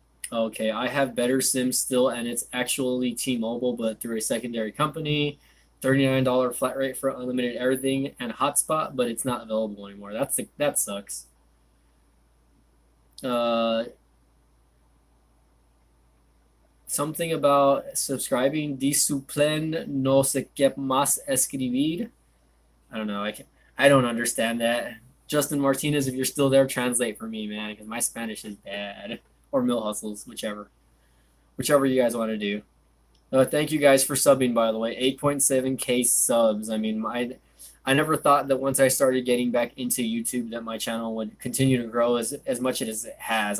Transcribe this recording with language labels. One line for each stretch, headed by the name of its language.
English: Okay, I have better Sims still, and it's actually T-Mobile, but through a secondary company. $39 flat rate for unlimited everything and hotspot, but it's not available anymore. That sucks. Something about subscribing.
Spanish: Discipline no se qué más escribir.
English: I don't know. I don't understand that. Justin Martinez, if you're still there, translate for me, man, because my Spanish is bad. Or Mill Hustles, whichever you guys want to do. Thank you guys for subbing, by the way. 8.7K subs. I mean, I never thought that once I started getting back into YouTube that my channel would continue to grow as much as it has.